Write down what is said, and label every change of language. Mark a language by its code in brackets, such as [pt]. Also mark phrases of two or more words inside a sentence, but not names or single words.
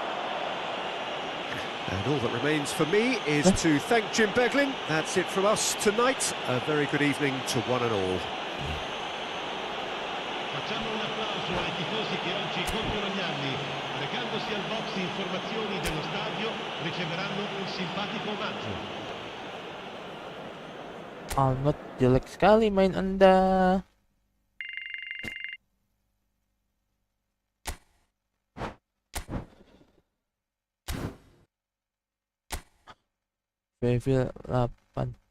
[en] And all that remains for me is to thank Jim Beglin. That's it from us tonight. A very good evening to one and all. [it] Facciamo un applauso ai tifosi che oggi compiono gli anni. Recandosi al box informazioni dello stadio, riceveranno un simpatico omaggio. [id] Amat jelek sekali main Anda. [en] Level 8.